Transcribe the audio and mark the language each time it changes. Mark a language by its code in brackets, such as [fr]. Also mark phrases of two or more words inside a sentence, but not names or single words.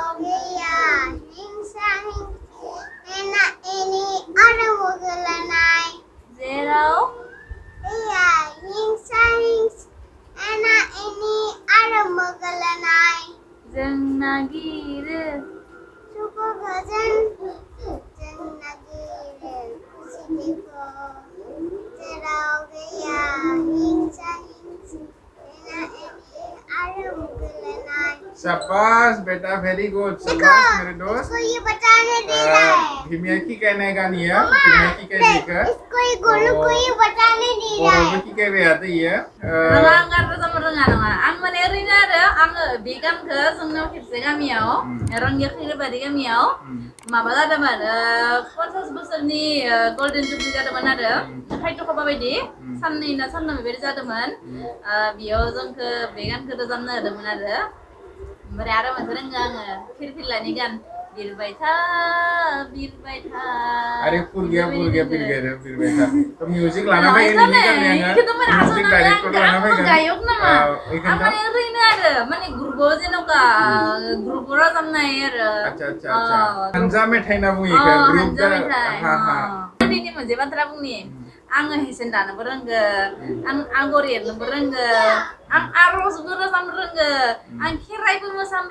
[brx] गैया हिंसा एना एनि आरो मुगैलायनाय जेराव गैया हिंसा एना एनि आरो मुगैलायनाय जों नागिरो सुखु गोजोन जों नागिरो खौसेथिखौ जेराव गैया हिंसा एना एनि आरो मुगैलायनाय [hi] शाबाश बेटा [en] very good [hi] शाबाश मेरे दोस्त इसको ये बताने दे रहा है हिमिया की कहने का नहीं है हिमिया की कह देगा इसको ये गोलू को ये बताने दे रहा है और की कह रहा था ये [brx] आं रोजा नङा आं माने ओरैनो आरो आङो बे गानखौ जोंनाव खेबसे गामियाव रंगिया खैरोबारि गामियाव माबा जादोंमोन 50 बोसोरनि [en] golden jubilee [brx] जादोंमोन आरो खायथ'खौबा बायदि साननै ना सानथाम बेबायदि जादोंमोन बेयाव जोंखौ बे गानखौ रोजाबनो होदोंमोन आरो ओमफ्राय आरो मोनसे रोङो आङो फिरफिलानि गान बिरबाय था [hi] अरे फुल गया बिरबाय था तो म्यूजिक लाना भाई नहीं करने [en] music director [hi] लाना भाई [brx] गायक नामा आं माने ओरैनो आरो माने ग्रुपआव जेन'का ग्रुपआव रोजाबनाय आरो अच्छा हानजा मेथाइ ना बुङो इखो ग्रुप दिनै मोनसे बाथ्रा बुंनि आङो हेसेन दानोबो रोंगो आं आगर एरनोबो रोंगो आं आर'जबो रोजाबनो रोंगो आं खेराइबो मोसानो